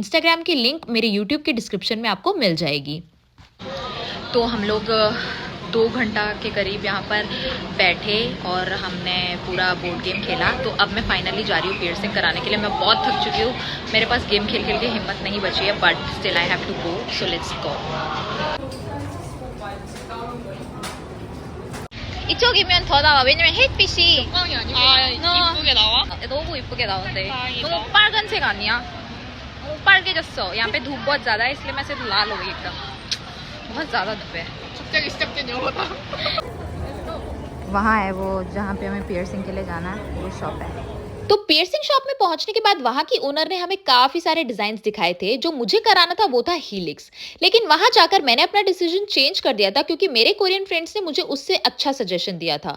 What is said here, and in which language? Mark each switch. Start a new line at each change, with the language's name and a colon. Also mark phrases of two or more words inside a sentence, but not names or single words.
Hindi: इंस्टाग्राम की लिंक मेरे यूट्यूब के डिस्क्रिप्शन में आपको मिल जाएगी। तो हम लोग 2 घंटा के करीब यहाँ पर बैठे और हमने पूरा बोर्ड गेम खेला। तो अब मैं फाइनली जा रही हूँ पियर्सिंग कराने के लिए। मैं बहुत थक चुकी हूँ, मेरे पास गेम खेल खेल के हिम्मत नहीं बची है,
English: but still I have to go, so let's go.
Korean: 이쪽이면 더 나와. 왜냐면 햇빛이 영광이 아니고 이쁘게 나와? 너무 이쁘게 나오는데. 다행이다. 너무 빨간색 아니야? 너무 빨개졌어.
Hindi: यहाँ पे धूप बहुत ज्यादा है, इसलिए मैं सिर्फ लाल हो गई एकदम। बहुत ज्यादा धूप है।
Korean: 갑자기 시작된 영어다.
Hindi: वहाँ है वो जहाँ पे हमें पियर्सिंग के लिए जाना है, वो शॉप है। तो
English: piercing shop
Hindi: में पहुंचने के बाद वहां की ओनर ने हमें काफी सारे डिजाइन दिखाए थे। जो मुझे कराना था वो था हीलिक्स, लेकिन वहां जाकर मैंने अपना
English: decision change
Hindi: कर दिया था क्योंकि मेरे
English: Korean friends
Hindi: ने मुझे उससे अच्छा सजेशन दिया था।